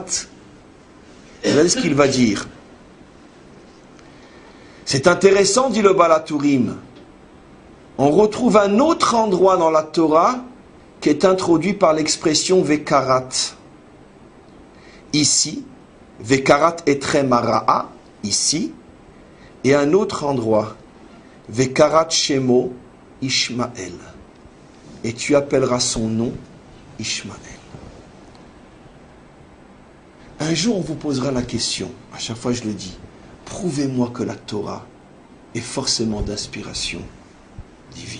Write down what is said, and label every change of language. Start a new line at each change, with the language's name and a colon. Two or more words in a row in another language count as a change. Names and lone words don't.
French: Regardez ce qu'il va dire. C'est intéressant, dit le Baal HaTurim. On retrouve un autre endroit dans la Torah qui est introduit par l'expression vekarat. Ici,
Hebrew: וקראת אתרם הרעה,
French: ici, et un autre endroit,
Hebrew: וקראת שמו ישמעאל.
French: Et tu appelleras son nom Ishmael. Un jour, on vous posera la question, à chaque fois je le dis, prouvez-moi que la Torah est forcément d'inspiration divine.